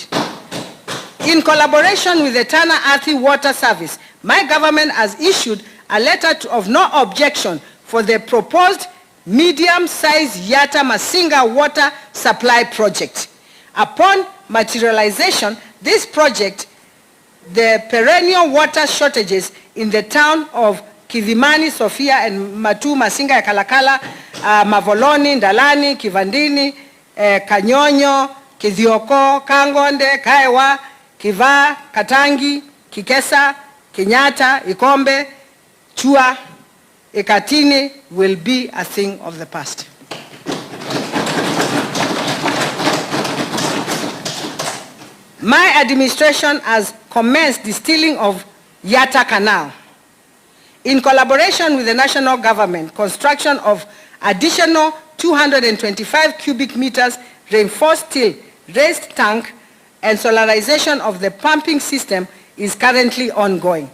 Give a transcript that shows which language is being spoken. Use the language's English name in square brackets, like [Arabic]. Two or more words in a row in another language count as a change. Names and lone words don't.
[English] In collaboration with the Tana Athi Water Service, my government has issued a letter of no objection for the proposed medium-sized Yatta Masinga water supply project. Upon materialization, this project, the perennial water shortages in the town of Kilimani, Sofia, and Matu, Masinga, Kalakala, Mavoloni, Ndalani, Kivandini, Kanyonyo, Kithioko, Kangonde, Kaiwa, Kiva, Katangi, Kikesa, Kenyatta, Ikombe, Chua, Ekatini will be a thing of the past. My administration has commenced distilling of Yatta Canal. In collaboration with the national government, construction of additional 225 cubic meters reinforced steel raised tank and solarization of the pumping system is currently ongoing.